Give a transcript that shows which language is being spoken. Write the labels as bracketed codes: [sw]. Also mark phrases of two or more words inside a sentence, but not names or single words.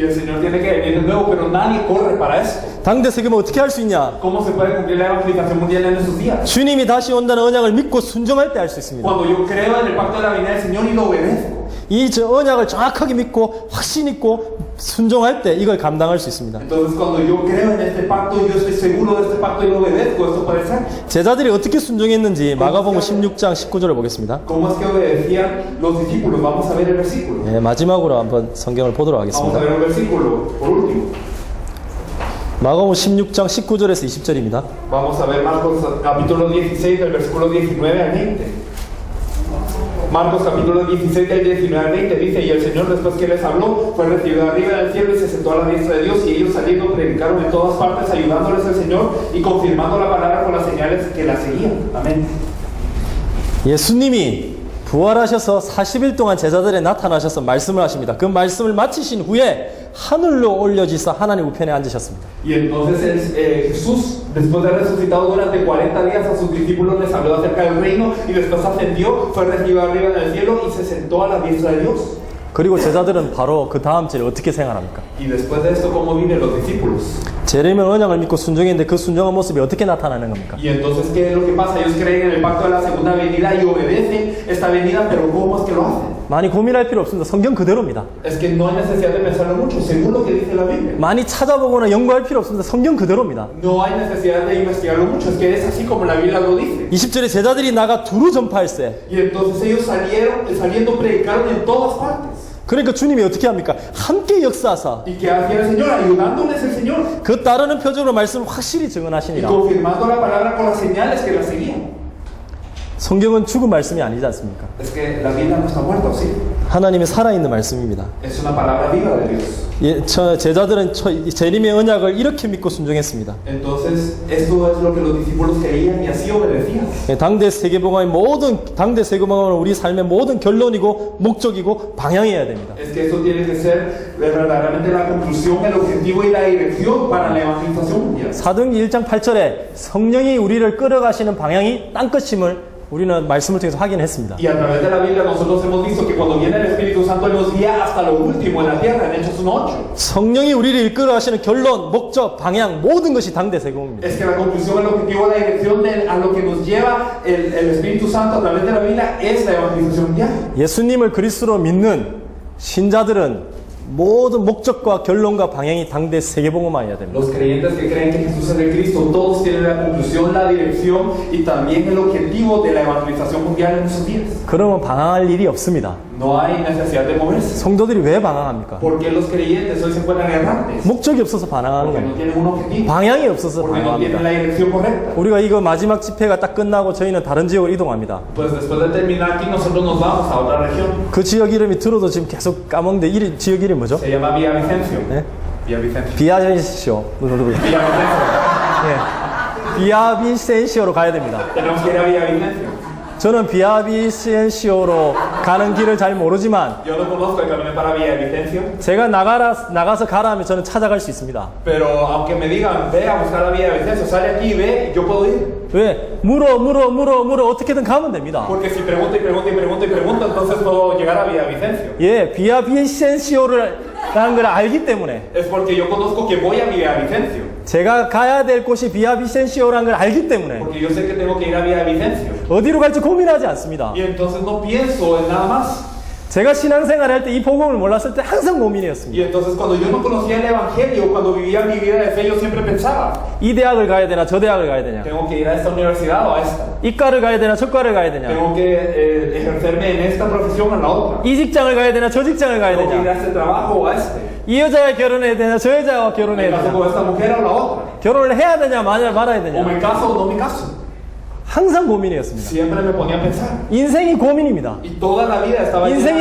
[es] Y el Señor tiene que venir de nuevo, pero nadie corre para esto. [ko] 당대 세계면 어떻게 할 수 있냐? [es] ¿Cómo se puede cumplir la evangelización mundial en esos días? [ko] 주님이 다시 온다는 언약을 믿고 순종할 때 할 수 있습니다. [es] Cuando yo creo en el pacto de la venida del Señor y lo obedezco. [ko] 이 언약을 정확하게 믿고 확신 있고 순종할 때 이걸 감당할 수 있습니다. [es] Entonces cuando yo creo en este pacto y yo estoy seguro de este pacto y lo obedezco, esto puede ser. [ko] 제자들이 어떻게 순종했는지 마가복음 16장 19절을 보겠습니다. [es] ¿Cómo es que obedecían los discípulos? Vamos a ver el versículo. [ko] 네, 마지막으로 한번 성경을 보도록 [es] Vamos a [ko] 하겠습니다. [es] ver el versículo, por último. [ko] 마가복음 16장 19절에서 20절입니다. [es] Vamos a ver Marcos capítulo 16 del versículo 19 al 20. Marcos capítulo 16 del 19 al 20 dice: y el Señor después que les habló fue recibido arriba del cielo y se sentó a la diestra de Dios, y ellos saliendo predicaron en todas partes ayudándoles al Señor y confirmando la palabra con las señales que la seguían. Amén. [ko] 예수님이 부활하셔서 40일 동안 제자들에 나타나셔서 말씀을 하십니다. 그 말씀을 마치신 후에 하늘로 올려지사 하나님 우편에 앉으셨습니다. [es] Y entonces Jesús, después de haber resucitado durante 40 días, a sus discípulos les habló acerca del reino y después ascendió, fue recibido arriba en el cielo y se sentó a la diestra de Dios. [ko] 그리고 제자들은 바로 그 다음 주에 어떻게 생활합니까? [es] Y después de esto, ¿cómo viven los discípulos? [ko] 재림의 언약을 믿고 순종했는데 그 순종한 모습이 어떻게 나타나는 겁니까? [es] Y entonces, ¿qué es lo que pasa? Ellos creen en el pacto de la segunda venida y obedecen esta venida, pero ¿cómo es que lo hacen? [ko] 많이 고민할 필요 없습니다. 성경 그대로입니다. [es] Es que no hay necesidad de pensarlo mucho, según lo que dice la Biblia. [ko] 많이 찾아보거나 연구할 필요 없습니다. 성경 그대로입니다. [es] No hay necesidad de investigarlo mucho, es que es así como la Biblia lo dice. [ko] 20절에 제자들이 나가 두루 전파할세. [es] Y entonces ellos saliendo predicaron en todas partes. [ko] 그러니까 주님이 어떻게 합니까? 함께 역사하사 [es] ¿Y qué hacía el Señor? Ayudándoles el Señor. [ko] 그 따르는 표적으로 말씀을 확실히 [es] Y [ko] 증언하시니라. [es] confirmando la palabra con las señales que la seguían. [ko] 성경은 죽은 말씀이 아니지 않습니까? [es] Es que la Biblia no está muerta, ¿sí? [ko] 하나님의 살아있는 말씀입니다. [es] Es una palabra viva de Dios. [ko] 예, 제자들은 재림의 언약을 이렇게 믿고 순종했습니다. [es] Entonces, esto es lo que los discípulos creían y así obedecían. [ko] 예, 당대 세계복음의 당대 세계복음은 우리 삶의 모든 결론이고 목적이고 방향이어야 됩니다. [es] Es que esto tiene que ser verdaderamente la conclusión, el objetivo y la dirección para la evangelización mundial. [ko] 사도행전 1장 8절에 성령이 우리를 끌어가시는 방향이 땅끝임을 우리는 말씀을 통해서 확인했습니다. [es] Y a través de la Biblia nosotros hemos visto que cuando viene el Espíritu Santo Él nos guía hasta lo último en la tierra, en Hechos 1:8. [ko] 성령이 우리를 이끌어가시는 결론, 목적, 방향 모든 것이 당대 세계복음입니다. [es] Es que la conclusión, el objetivo, la dirección a lo que nos lleva el Espíritu Santo a través de la Biblia es la evangelización mundial. [ko] 예수님을 그리스도로 믿는 신자들은 모든 목적과 결론과 방향이 당대 세계복음화여야 됩니다. [es] Los creyentes que creen que Jesús es el Cristo, todos tienen la conclusión, la dirección y también el objetivo de la evangelización mundial en esos días. [ko] 그러면 방황할 일이 없습니다. [es] No hay necesidad de moverse. [ko] 성도들이 왜 방황합니까? [es] ¿Por qué los creyentes hoy se encuentran errantes? [ko] 목적이 없어서 방황하는 [es] Porque no [ko] 겁니다. [es] tienen un objetivo. [ko] 방향이 없어서 [es] Porque no tienen [ko] 방황합니다. [es] la dirección correcta. [ko] 우리가 이거 마지막 집회가 딱 끝나고 저희는 다른 지역으로 이동합니다. [es] Pues después de terminar aquí, nosotros nos vamos a otra región. [ko] 그 지역 이름이 들어도 지금 계속 까먹는데 지역 이름이 뭐죠? [es] Se llama Villavicencio. [ko] 네? [es] Villavicencio. [ko] 비아비센시오. [es] Villavicencio. [ko] 예. 비아비센시오로 가야 됩니다. [es] Tenemos que ir a Villavicencio. [ko] 저는 비아비센시오로 가는 길을 잘 모르지만 [es] Yo no conozco el camino para Villavicencio, [ko] 제가 나가서 가라 하면 저는 찾아갈 수 있습니다. [es] pero aunque me digan, ve a buscar a Villavicencio, sale aquí, ve, yo puedo ir. [ko] 왜? 물어 어떻게든 가면 됩니다. [es] Porque si pregunto y pregunto y pregunto y pregunto, entonces puedo llegar a Villavicencio. [ko] 예, 비아비센시오를 가는 걸 알기 때문에 [es] Es porque yo conozco que voy a Villavicencio. [ko] 제가 가야 될 곳이 비아비센시오라는 걸 알기 때문에 [es] Porque yo sé que tengo que ir a Villavicencio. [ko] 어디로 갈지 고민하지 않습니다. [es] Y entonces no pienso en nada más. [ko] 제가 신앙생활 할 때 이 복음을 몰랐을 때 항상 [es] Y [ko] 고민이었습니다. [es] entonces cuando yo no conocía el Evangelio, cuando vivía mi vida de fe, yo siempre pensaba, [ko] 이 대학을 가야 되나 저 대학을 가야 되냐, [es] tengo que ir a esta universidad o a esta. [ko] 이과를 가야 되나 저 과를 가야 되냐, [es] Tengo que ejercerme en esta profesión o en la otra. [ko] 이 직장을 가야 되나 저 직장을 가야 [es] Tengo que ir a [ko] 되냐, [es] este trabajo o a este. [ko] 이 여자와 결혼해야 되나 저 여자와 [es] Me [ko] 결혼해야 [es] caso [ko] 되냐, [es] con esta mujer o la otra. [ko] 결혼을 해야 되냐 말아야 [es] O [ko] 되냐, [es] me caso o no me caso. [ko] 항상 고민이었습니다. [es] Siempre me ponía a pensar. [ko] 인생이 고민입니다. [es] Y toda la vida estaba [ko] 인생이